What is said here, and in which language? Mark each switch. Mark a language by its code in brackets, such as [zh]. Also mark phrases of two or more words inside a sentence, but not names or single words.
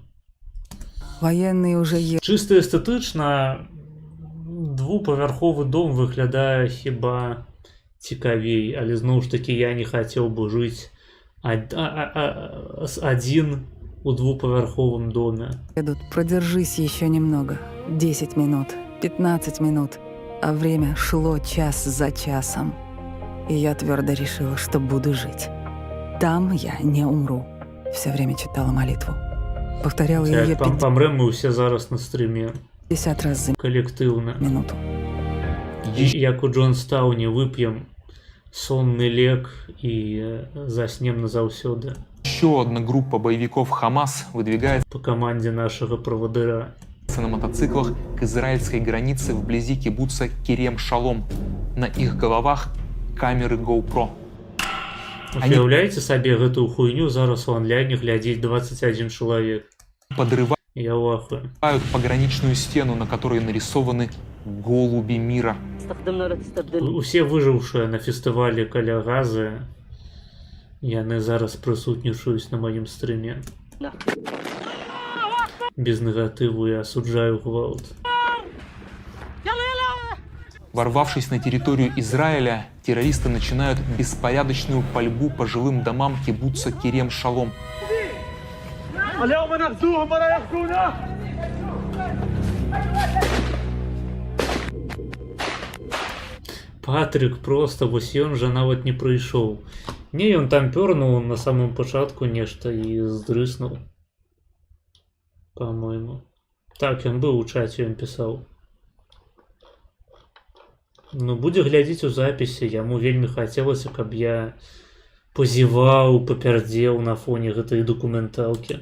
[ru] Военные уже [be] Чыста эстэтычна двухпавярховы дом выглядае хіба цікавей, але зноў ж такі я не хацеў бы жыць адзін у двухпавярховым доме. [ru] едут. Продержись еще немного. 10 минут, 15 минут. А время шло час за часом. И я твердо решила, что буду жить. Там я не умру. Все время читала молитву. Повторяла ее [be] Як памрэм мы ўсе зараз на стрыме [ru] 50 раз за [be] калектыўна. [ru] минуту. [be] Як у Джонстауне вып'ем сонны лек і заснем назаўсёды. [ru] Еще одна группа боевиков Хамас выдвигается [be] По камандзе нашага правадыра. [ru] на мотоциклах к израильской границе вблизи кибуца Керем-Шалом. На их головах камеры GoPro. [be] Уяўляеце сабе гэтую хуйню зараз у онлайне глядзіць 21 чалавек. [ru] Подрывают [be] Я ў ахуе. [ru] пограничную стену, на которой нарисованы голуби мира. [be] Усе выжыўшыя на фестывалі каля газы, яны зараз прысутнічаюць на маім стрыме. Без негатыву я асуджаю гвалт. [ru] Ворвавшись на территорию Израиля, террористы начинают беспорядочную пальбу по жилым домам кибуца Керем-Шалом. [be] Патрик просто, вось ён жа нават не прыйшоў. Не, ён там пёрнуў на самым пачатку нешта і здрыснуў. [ru] По-мойму. [be] Так, ён быў у чаце, ён пісаў. Ну, будзе глядзець у запісе, яму вельмі хацелася, каб я пазіваў, папярдзеў на фоне гэтай дакументалкі.